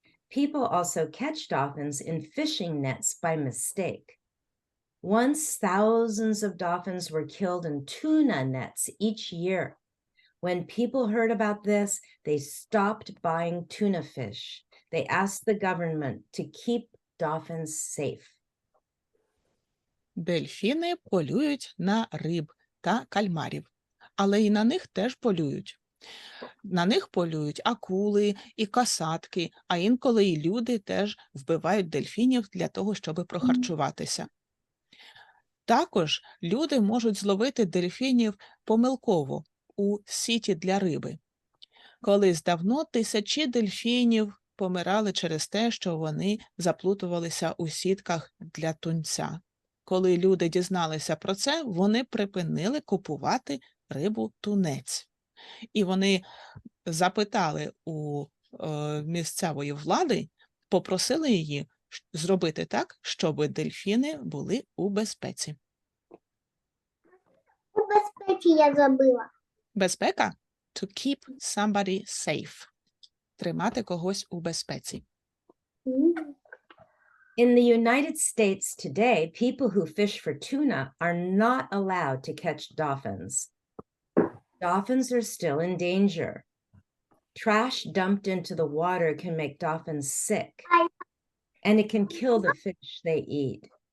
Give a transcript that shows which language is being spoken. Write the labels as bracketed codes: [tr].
[en] People also catch dolphins in fishing nets by mistake. Once thousands of dolphins were killed in tuna nets each year. When people heard about this, they stopped buying tuna fish. They asked the government to keep dolphins safe. [uk] Дельфіни полюють на риб та кальмарів, але і на них теж полюють. На них полюють акули і касатки, а інколи і люди теж вбивають дельфінів для того, щоб прохарчуватися. Також люди можуть зловити дельфінів помилково у сіті для риби. Колись давно тисячі дельфінів помирали через те, що вони заплутувалися у сітках для тунця. Коли люди дізналися про це, вони припинили купувати рибу-тунець. І вони запитали у місцевої влади, попросили її зробити так, щоб дельфіни були у безпеці. У безпеці я забила. [en] Безпека – to keep somebody safe. [uk] Тримати когось у безпеці. [en] In the United States today, people who fish for tuna are not allowed to catch dolphins. Dolphins are still in danger. Trash dumped into the water can make dolphins sick, and it can kill the fish they eat.